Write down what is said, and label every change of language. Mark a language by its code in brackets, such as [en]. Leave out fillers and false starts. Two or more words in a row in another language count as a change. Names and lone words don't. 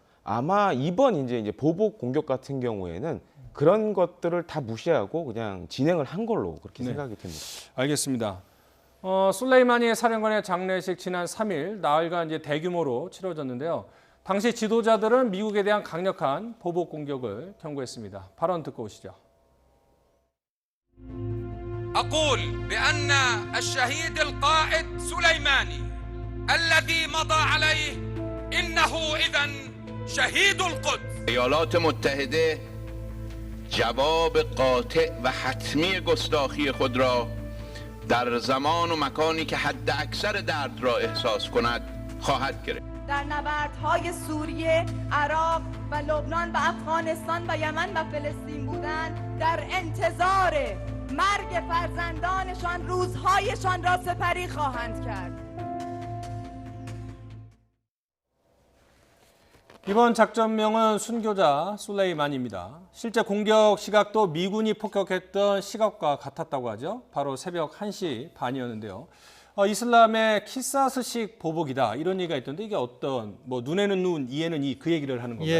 [ko] 아마 이번 이제 보복 공격 같은 경우에는 그런 것들을 다 무시하고 그냥 진행을 한 걸로 그렇게 네. 생각이 됩니다. 알겠습니다. 술레이마니 사령관의 장례식 지난 3일 나흘간 이제 대규모로 치러졌는데요. 당시 지도자들은 미국에 대한 강력한 보복 공격을 경고했습니다. 발언 듣고 오시죠. [ar] أقول بأن الشهيد القائد سليماني الذي مضى عليه إنه إذن شهيد القدس. [fa] ایالات متحده جواب قاطع و حتمی گستاخی خود را در زمان و مکانی که حد اکثر درد را احساس کند خواهد گرفت. در نبردهای سوریه، عراق و لبنان و افغانستان و یمن و فلسطین بودند در انتظار مرگ فرزندانشان روزهایشان را سپری خواهند کرد. [ko] 이번 작전명은 순교자 술레이만입니다. 실제 공격 시각도 미군이 폭격했던 시각과 같았다고 하죠. 바로 새벽 1시 반이었는데요. 이슬람의 키사스식 보복이다 이런 얘기가 있던데 이게 어떤 뭐 눈에는 눈, 이에는 이 그 얘기를 하는 건가요?